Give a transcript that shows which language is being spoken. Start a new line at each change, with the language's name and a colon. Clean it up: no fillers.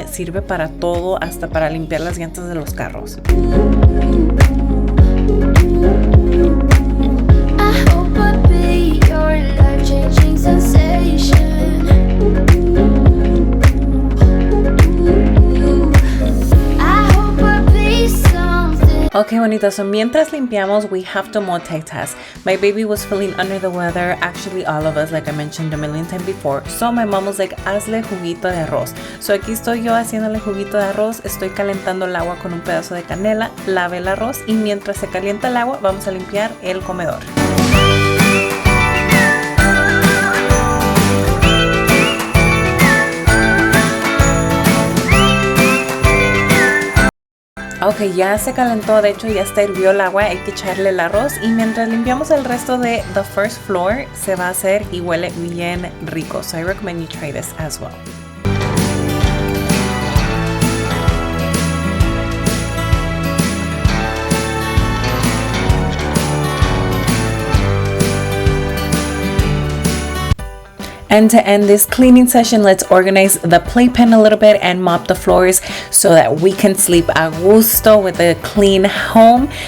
Spanish: Sirve para todo, hasta para limpiar las llantas de los carros.
English: I hope I'll be your life-changing sensation. I hope I'll be something. Okay, bonita, so mientras limpiamos, we have to multitask. My baby was feeling under the weather, actually all of us, like I mentioned a million times before. So my mom was like, hazle juguito de arroz.
Spanish: So aquí estoy yo haciéndole juguito de arroz, estoy calentando el agua con un pedazo de canela, lave el arroz y mientras se calienta el agua, vamos a limpiar el comedor. Ok, ya se calentó, de hecho ya está hirvió el agua, hay que echarle el arroz y mientras limpiamos el resto de the first floor se va a hacer y huele bien rico.
English: So I recommend you try this as well. And to end this cleaning session, let's organize the playpen a little bit and mop the floors so that we can sleep a gusto with a clean home.